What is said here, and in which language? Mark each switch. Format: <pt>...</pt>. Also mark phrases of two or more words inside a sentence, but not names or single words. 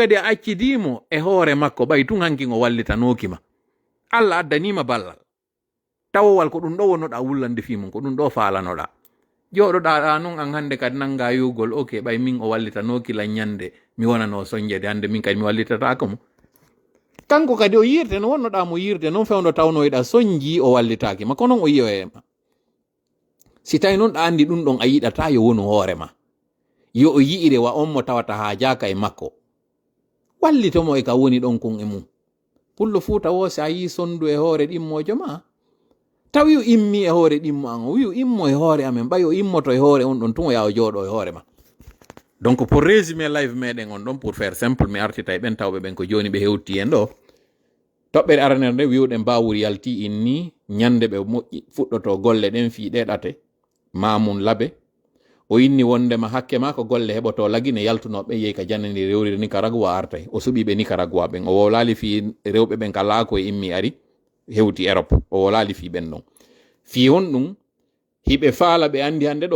<ff>kadi a accidimo e hoore makko ɓay tun hankin o wallitanokima Allah addanima ballal tawowal ko ɗum ɗo wonnoɗa wullande fimum ko ɗum ɗo falanoɗa joɗoɗa noon an hande kadi nanga yugol ok ɓay min o wallitanokila ñande mi wonano soñjede hande min kadi mi wallitatako mo kanko kadi o yirde no wonnoɗa mo yirde noon fewno tawnoyiɗa soñji o wallitakima ko noon o yiyoyema si tawi noon ɗa andi ɗum ɗon a yiɗata yo wonu hoorema yo o yi'ire wa on mo tawata ha jaka e makko wallitomo e ka woni ɗon kon e mum pullo fuuta wo si a yi sondu e hoore ɗimmojo ma tawi o immi e hoore ɗimmo an o wi o immo e hoore amen ɓay o immoto e hoore on ɗon tun o yaha o jooɗo e hoore ma</ff> <fr>donc pour résumer</fr> <ff>live meɗen on ɗon</ff> <fr>pour faire simple</fr> <ff>mi artita e ɓen tawɓe ɓen ko joni ɓe hewti en ɗo toɓɓere aranere nde wiwɗen Bawuri yalti inni ñande ɓe moƴƴi fuɗɗoto golle ɗen fii ɗeɗate Mamoun Labe o inni wondema hakke ma ko golle heɓoto lagine yaltunoɓe yehi ka jannani rewri Nicaragua artay o suɓiɓe Nicaragua ɓen o wolali fi rewɓe ɓen ka laako e immi ari hewti Europe o wolali fi ɓen ɗon fi hon ɗum hiɓe faala ɓe andi hande ɗo</ff>